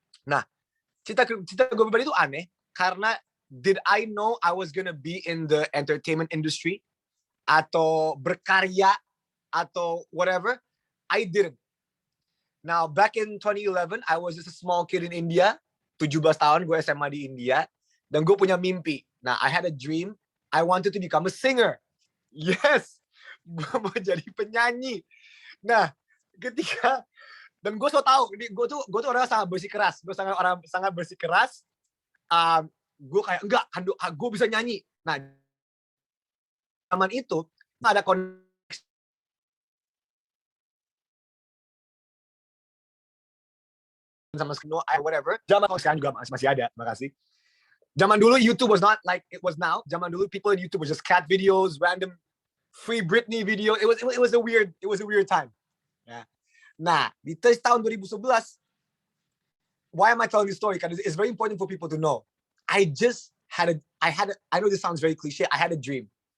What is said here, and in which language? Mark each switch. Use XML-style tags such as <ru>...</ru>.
<id>Nah, cerita gue pribadi itu aneh karena</id> <en>did I know I was gonna be in the entertainment industry</en> <id>atau berkarya atau</id> <en>whatever? I didn't. Now, back in 2011, I was just a small kid in India.</en> <id>17 tahun gue SMA di India, dan gue punya mimpi.</id> <en>Nah, I had a dream. I wanted to become a singer.</en> <id>Yes, gue mau jadi penyanyi. Nah, dan gue so tahu, gue tuh orang sangat bersikeras. Gue sangat bersikeras. Gue kayak enggak, gue bisa nyanyi. Nah, zaman itu ada sama whatever. Zaman sekarang juga masih ada, makasih. Zaman dulu</id> <en>YouTube was not like it was now. Zaman dulu people in YouTube was just cat videos, random free Britney video. It was a weird time. Yeah.</en> <id>Nah, di tahun 2011,</id> <en>why am I telling this story? Because it's very important for people to know. I know this sounds very cliche. I had a dream.</en>